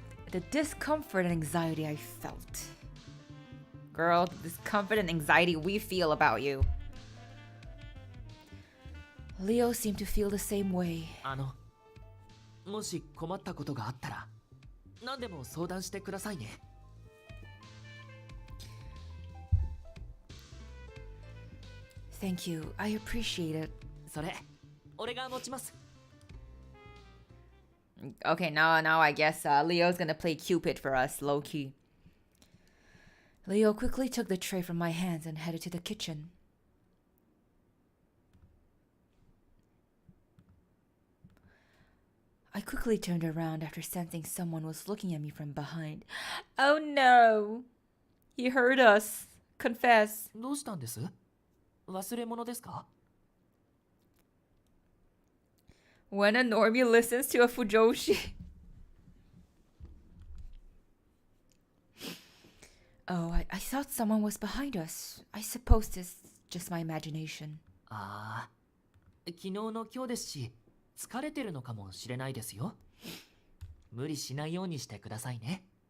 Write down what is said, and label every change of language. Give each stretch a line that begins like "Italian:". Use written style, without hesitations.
English: The discomfort and anxiety I felt. Girl, the discomfort and anxiety we feel about you. Leo seemed to feel the same way.
Japanese: もし困ったことがあったら何でも相談してくださいね。
English: Thank you. I appreciate it.
Japanese: それ、俺が持ちます。
English: Okay, now I guess Leo's gonna play Cupid for us, low-key. Leo quickly took the tray from my hands and headed to the kitchen. I quickly turned around after sensing someone was looking at me from behind. Oh no! He heard us. Confess.
Japanese: どうしたんです？忘れ物ですか？
English: When a normie listens to a fujoshi. Oh, I thought someone was behind us. I suppose this is just my imagination.
Japanese: ああ、昨日の今日ですし、疲れてるのかもしれないですよ。無理しないようにしてくださいね。